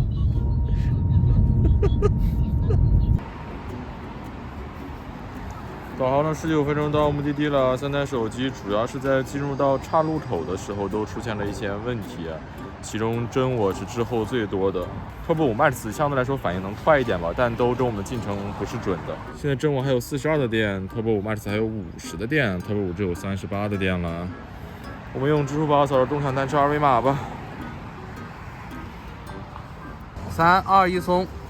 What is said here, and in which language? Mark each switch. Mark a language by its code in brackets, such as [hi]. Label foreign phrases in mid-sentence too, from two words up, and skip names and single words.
[zh] 導航了19分鐘到目的地了，3台手機主要是在進入到岔路口的時候都出現了一些問題，其中真我是滯後最多的。Turbo 5 Max 相對來說反應能快一點吧，但都跟我們進程不是準的。現在真我還有42的電 ，Turbo 5 Max 還有50的電 ，Turbo 5只有38的電了。我們用支付寶掃着中產單車二維碼吧。 3、2、1，鬆。